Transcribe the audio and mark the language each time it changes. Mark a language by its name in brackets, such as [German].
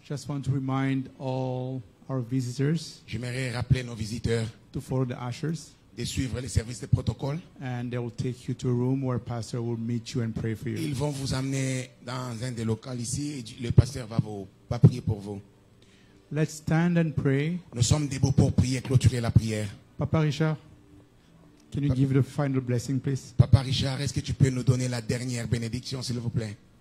[English] Just want to remind all our visitors [French] J'aimerais rappeler nos visiteurs [English] to follow the ushers, [French] de suivre les services de protocole. [English] and they will take you to a room where Pastor will meet you and pray for you. [French] Ils vont vous amener dans un des locaux ici et le pasteur va prier pour vous. [English] Let's stand and pray. [French] Nous sommes debout pour prier, clôturer la prière. [English] Papa Richard, can you give the final blessing, please? [French] Papa Richard, est-ce que tu peux nous donner la dernière bénédiction, s'il vous plaît?